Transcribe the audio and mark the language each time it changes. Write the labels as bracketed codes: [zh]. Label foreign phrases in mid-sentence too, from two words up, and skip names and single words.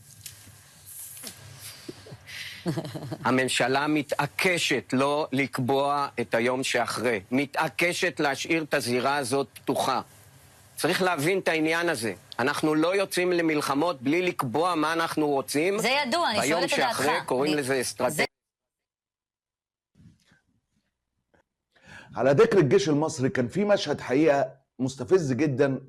[he] הממשלה מתעקשת לא לקבוע את היום שאחרי, מתעקשת להשאיר את הזירה הזאת פתוחה. צריך להבין את העניין הזה. אנחנו לא יוצאים למלחמות בלי לקבוע מה אנחנו רוצים. זה ידוע, אני שואלת את דעתך. ביום שאחרי קוראים לזה אסטרטגיה. [ar] على ذكر الجيش المصري، كان في مشهد حقيقة مستفز جدا